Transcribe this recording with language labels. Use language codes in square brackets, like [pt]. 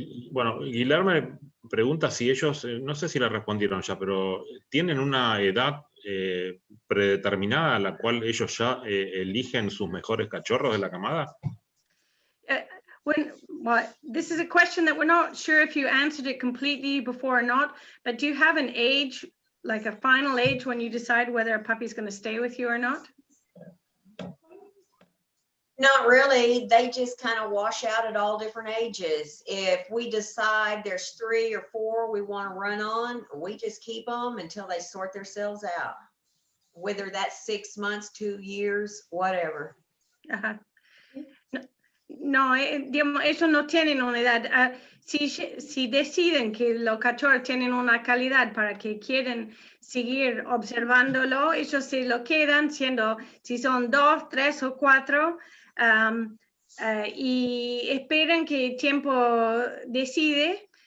[es] Bueno, Guilherme pregunta si ellos, no sé si la respondieron ya, pero ¿tienen una edad predeterminada a la cual ellos ya eligen sus mejores cachorros de la camada? [en] Well, this is a question that we're not sure if you answered it completely before or not, but do you have an age, like a final age when you decide whether a puppy is going to stay with you or not? Not really. They just kind of wash out at all different ages. If we decide there's 3 or 4 we want to run on, we just keep them until they sort themselves out. Whether that's 6 months, 2 years, whatever. Ajá. [es] No, digamos, ellos no tienen una edad. Si deciden que los cachorros tienen una calidad para que quieren seguir observándolo, ellos se lo quedan siendo, si son 2, 3 o 4, y esperan que el tiempo decide,